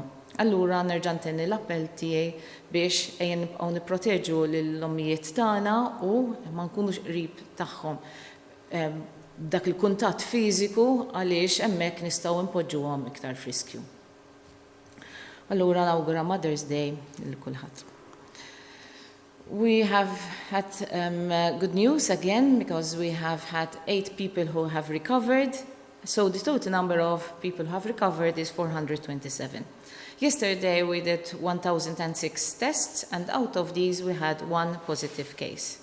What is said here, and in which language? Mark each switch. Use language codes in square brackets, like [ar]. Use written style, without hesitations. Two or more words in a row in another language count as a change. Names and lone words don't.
[mt] Allura nerġa' ntenni l-appell tiegħi biex ejja nibqgħu nipproteġu lill-ommijiet tagħna u ma nkunux qrib tagħhom dak il-kuntatt fiżiku għaliex hemmhekk nistgħu npoġġuhom iktar friskju. Allura nawgura Mother's Day lil kulħadd. [en] We have had good news again because we have had 8 people who have recovered. So the total number of people who have recovered is 427. Yesterday we did 1,006 tests and out of these we had 1 positive case.